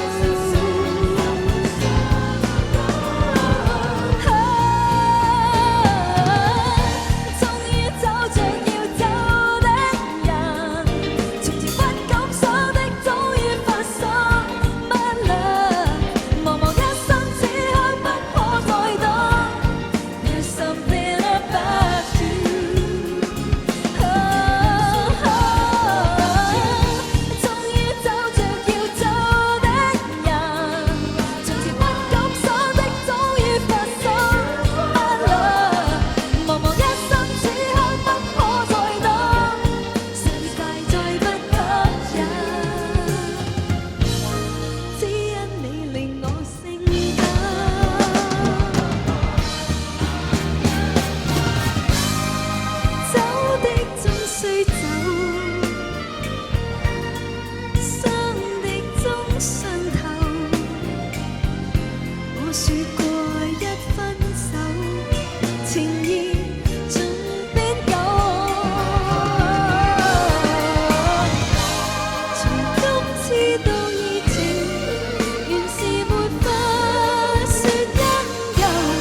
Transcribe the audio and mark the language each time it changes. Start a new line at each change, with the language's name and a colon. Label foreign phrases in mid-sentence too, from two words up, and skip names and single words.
Cantonese: 終於找着要走的人，從前不敢想的早已發生，不啦，茫茫一生此刻不可再等。
English: There's something about you，
Cantonese: 終於找着要走的人，從前不敢想的早已發生，不啦，茫茫一生此刻不可再等，世界再不吸引，只因你令我性感。走的總須走，傷的總傷透。我說過一分手，情意總必有。從今次到以前，原是沒法說因由，